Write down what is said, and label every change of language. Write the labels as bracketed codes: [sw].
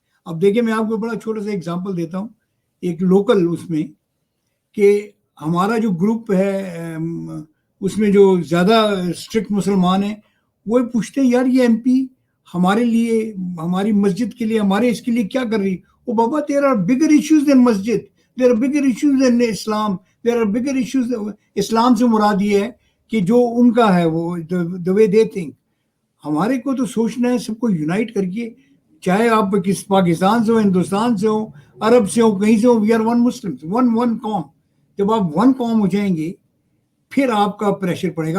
[ur] اب دیکھیں میں آپ کو بڑا چھوٹا سا ایگزامپل دیتا ہوں ایک لوکل اس میں, کہ ہمارا جو گروپ ہے اس میں جو زیادہ اسٹرکٹ مسلمان ہیں وہ پوچھتے ہیں یار یہ ایم پی ہمارے لیے, ہماری مسجد کے لیے, ہمارے اس کے لیے کیا کر رہی. وہ بابا [en] there are bigger issues than masjid, there are bigger issues than Islam, there are bigger issues. [ur] اسلام سے مراد یہ ہے کہ جو ان کا ہے وہ [en] the way they think. [ur] ہمارے کو تو سوچنا ہے سب کو یونائٹ کر کے, چاہے آپ پاکستان سے ہو, ہندوستان سے ہو, عرب سے ہو, کہیں سے ہو, [en] we are one Muslim, [ur] one قوم. جب آپ ون قوم ہو جائیں گے پھر آپ کا پریشر پڑے گا.